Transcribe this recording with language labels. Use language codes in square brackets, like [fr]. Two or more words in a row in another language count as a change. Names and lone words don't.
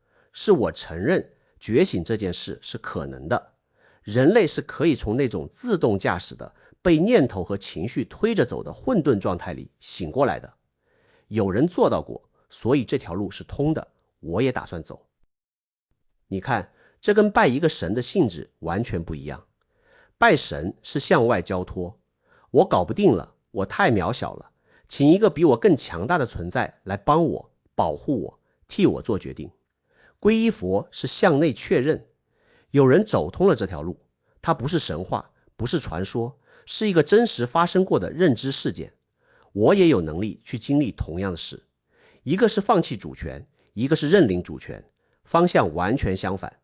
[zh] 是我承認覺醒這件事是可能的，人類是可以從那種自動駕駛的被念頭和情緒推着走的混沌狀態裡醒過來的。有人做到過，所以這條路是通的，我也打算走。你看，這跟拜一個神的性質完全不一樣。拜神是向外交託，我搞不定了，我太渺小了，請一個比我更強大的存在來幫我、保護我、替我做決定。皈依佛是向內確認，有人走通了這條路，它不是神話，不是傳說，是一個真實發生過的認知事件。我也有能力去經歷同樣的事，一個是放棄主權，一個是認領主權，方向完全相反。